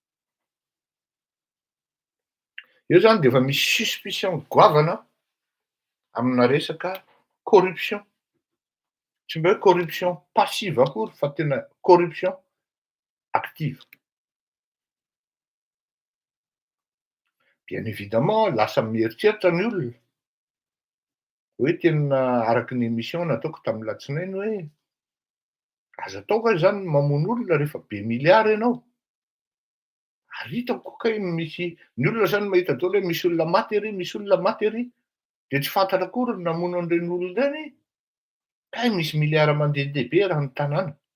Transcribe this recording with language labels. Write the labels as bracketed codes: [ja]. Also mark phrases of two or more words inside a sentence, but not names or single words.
[mg] Io zany de efa misy suspicion goavana amina resaka corruption, tsy mba hoe [fr] corruption passive [mg] akory fa tena [fr] corruption active. Bien évidemment [mg] lasa mieritreritra ny olona hoe tena araky ny émission nataoko tam'latsinainy hoe azo atao kay zany mamono olona rehefa be milliard ianao? Ary hitako kay misy ny olona zany mahita daholo hoe misy olona maty ery, de tsy fantatra akory ny namono an'ireny olona ireny, kay misy milliard mandehandeha be raha ny tanàna.